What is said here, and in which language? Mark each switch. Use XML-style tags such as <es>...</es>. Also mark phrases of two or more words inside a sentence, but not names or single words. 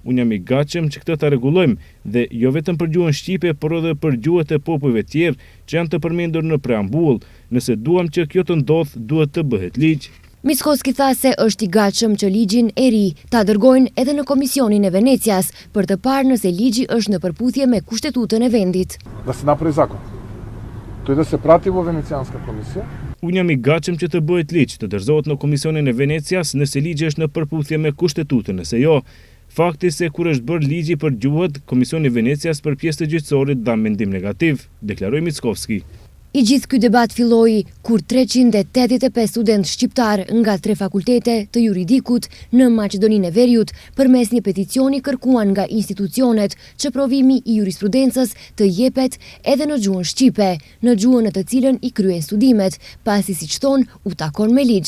<sq>Unë jam i gatshëm që këtë ta rregullojmë dhe jo vetëm për gjuhën shqipe, por edhe për gjuhët e popujve tjerë që janë të përmendur në preambull. Nëse duam që kjo të ndodhë, duhet të bëhet ligj. Mickoski tha se është i gatshëm që ligjin e ri ta dërgojnë edhe në Komisionin e Venecias për të parë nëse ligji është në përputhje me Kushtetutën e vendit.</sq> <mk>Да се направи закон. Тој да се прати во Венецианска комисија.</mk> <sq>Unë jam i gatshëm që të bëhet ligj, të dorëzohet në Komisionin e Venecias nëse ligji është në përputhje me Kushtetutën, nëse jo. Fakti se kur është bërë ligji për gjuhët, Komisioni i Venecias për pjesë të gjyqësorit dha mendim negativ, deklaroi Mickoski. I gjithë ky debat filloi kur 385 studentë shqiptar nga 3 fakultete të juridikut në Maqedoninë e Veriut përmes një peticioni kërkuan nga institucionet që provimi i jurisprudencës të jepet edhe në gjuhën shqipe, në gjuhën në të cilën i kryen studimet, pasi siç thon u takon me ligj.</sq>